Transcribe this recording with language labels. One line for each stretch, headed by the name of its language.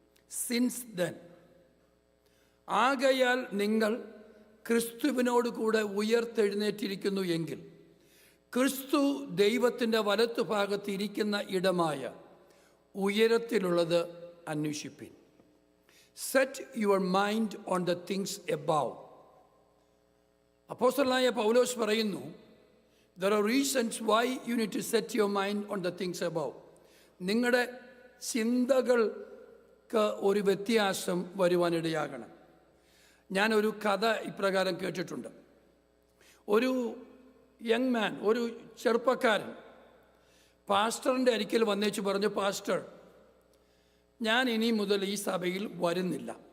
Malayalam: Since then, ആകയാൽ നിങ്ങൾ ക്രിസ്തുവിനോട് കൂടെ ഉയർത്തെഴുന്നേറ്റിരിക്കുന്നു എങ്കിൽ ക്രിസ്തു ദൈവത്തിൻ്റെ വലത്തുഭാഗത്ത് ഇരിക്കുന്ന ഇടമായ ഉയരത്തിലുള്ളത് അന്വേഷിപ്പിൻ.
English: Set your mind on the things above.
Malayalam: അപ്പോസ്തലനായ പൗലോസ് പറയുന്നു,
English: there are reasons why you need to set your mind on the things above.
Malayalam: നിങ്ങളുടെ ചിന്തകൾക്ക് ഒരു വ്യത്യാസം വരുവാനിടയാകണം. ഞാനൊരു കഥ ഇപ്രകാരം കേട്ടിട്ടുണ്ട്. ഒരു യങ് മാൻ, ഒരു ചെറുപ്പക്കാരൻ പാസ്റ്ററിൻ്റെ അരികിൽ വന്നേച്ച് പറഞ്ഞു, പാസ്റ്റർ, ഞാൻ ഇനി മുതൽ ഈ സഭയിൽ വരുന്നില്ല.